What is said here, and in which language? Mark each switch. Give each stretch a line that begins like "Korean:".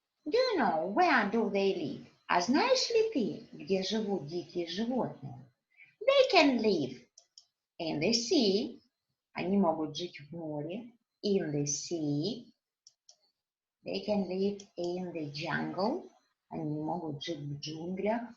English: Do you know where do they live?
Russian: А знаешь ли ты, где живут дикие животные?
English: They can live in the sea.
Russian: Они могут жить в море.
English: In the sea. They can live in the jungle.
Russian: Они могут жить в джунглях.